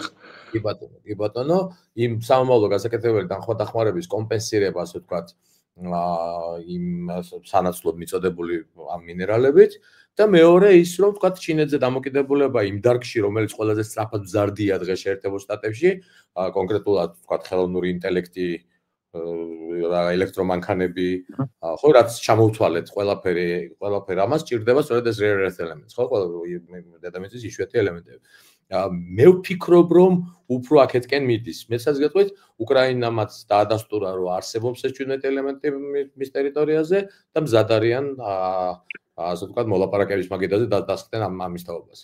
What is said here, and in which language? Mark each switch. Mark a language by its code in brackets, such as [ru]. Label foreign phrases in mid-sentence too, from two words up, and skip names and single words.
[ka] კი ბატონო, იმ სამომავლო გასაკეთებელი დახმარების კომპენსირება, ასე ვთქვათ, იმ სანაცვლოდ მიწოდებული ამ მინერალებით და მეორე ის რომ ვთქვათ ჩინეთზე დამოკიდებულება იმ დარგში რომელიც ყველაზე სწრაფად მზარდია დღეს შეერთებულ შტატებში კონკრეტულად ვთქვათ ხელოვნური ინტელექტი ელექტრომანქანები ხო რაც ჩამოვთვალეთ ყველაფერი ამას ჭირდება სწორედ ეს [en] rare earth elements [ka] ხო დედამიწის იშვიათი ელემენტები მე ვფიქრობ რომ უფრო აქეთკენ მიდის მეცაც გეტყვით უკრაინამაც დაადასტურა რომ არსებობს ეს ჩვენეთ ელემენტი მის ტერიტორიაზე და მზად არიან ასე ვთქვათ მოლაპარაკების მაგიდაზე დასხდნენ ამის თაობაზე